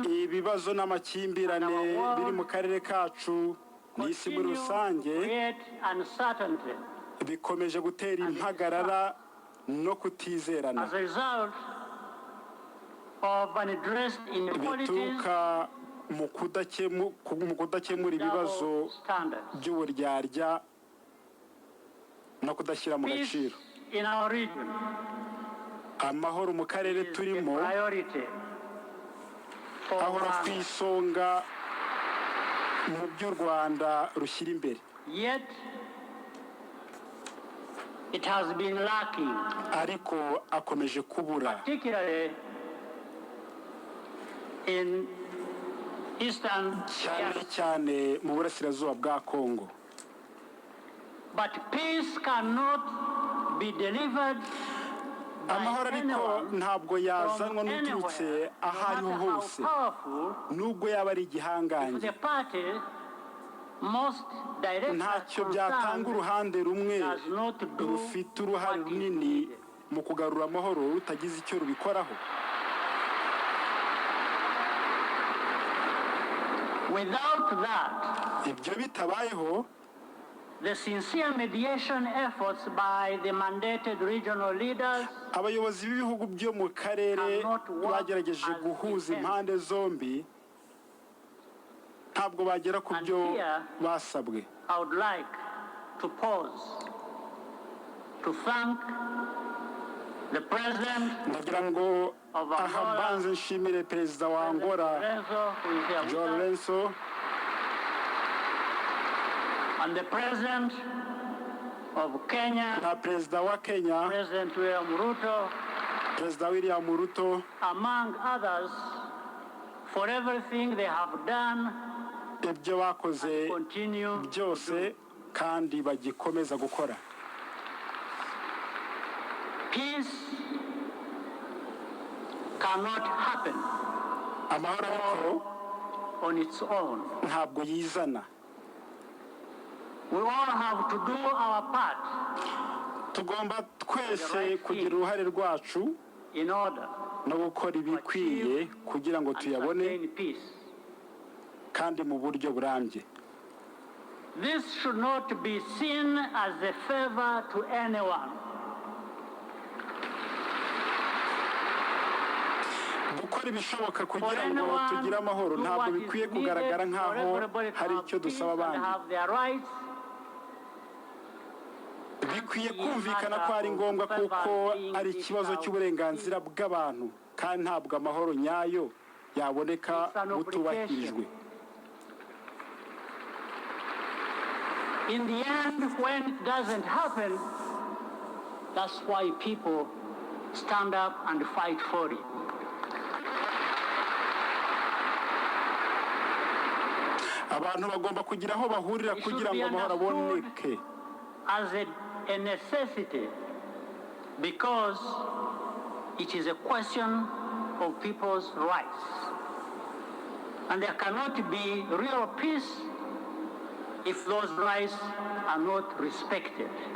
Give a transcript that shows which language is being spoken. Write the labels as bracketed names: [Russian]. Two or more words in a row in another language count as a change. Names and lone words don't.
[Kinyarwanda] ibibazo n'amakimbirane biri mu karere kacu n'isi muri rusange [English] create uncertainty. [Kinyarwanda] bikomeje gutera impagarara no kutizerana. [English] As a result of unaddressed inequalities, [Kinyarwanda] Bituruka mu kudakemura ibibazo by'uburyarya no kudashyira mu gaciro. [English] in our region [Kinyarwanda] Amahoro mu karere [English] is a [Kinyarwanda] turimo [English] priority for [Kinyarwanda] ahora ku [English] Rwanda. [Kinyarwanda] isonga mu by'u Rwanda rushyira imbere. [English] Yet it has been lacking, [Kinyarwanda] Ariko akomeje kubura, [English] particularly in eastern [Kinyarwanda] cyane mu burasirazuba bwa Kongo. [English] But peace cannot be delivered [Kinyarwanda] amahoro ariko ntabwo yazanwa n'uturutse ahariho hose nubwo yaba ari igihangange. ntacyo byatanga uruhande rumwe rufite uruhare runini mu kugarura amahoro rutagize icyo rubikoraho. [English] Without that, [Kinyarwanda] ibyo bitabayeho, [English] the sincere mediation efforts by the mandated regional leaders [Kinyarwanda] abayobozi b'ibihugu byo mu karere bagerageje guhuza impande zombi ntabwo bagera ku byo basabwe. [English] I would like to pause to thank the president [Kinyarwanda] ndagira ngo aha mbanze nshimire perezida wa Angola João Lourenço [English] and the president of Kenya, [Kinyarwanda] na perezida wa Kenya, [English] President William Ruto, among others, for everything they have done [Kinyarwanda] ibyo bakoze byose kandi bagikomeza gukora. [English] Peace cannot happen [Kinyarwanda] amahoro [English] on its own. [Kinyarwanda] ntabwo yizana. [English] We all have to do our part. [Kinyarwanda] tugomba twese kugira uruhare rwacu [English] in order [Kinyarwanda] no gukora ibikwiye kugira ngo tuyabone kandi mu buryo burambye. [English] This should not be seen as a favor to anyone. [Kinyarwanda] gukora ibishoboka kugira ngo tugire amahoro ntabwo bikwiye kugaragara nk'aho hari icyo dusaba abandi. bikwiye kumvikana ko ari ngombwa kuko ari ikibazo cy'uburenganzira bw'abantu kandi ntabwo amahoro nyayo yaboneka butubahirijwe. [English] In the end, when it doesn't happen, that's why people stand up and fight for it. [Kinyarwanda] abantu bagomba kugira aho bahurira kugira ngo amahoro aboneke. [English] As a necessity, because it is a question of people's rights. And there cannot be real peace if those rights are not respected.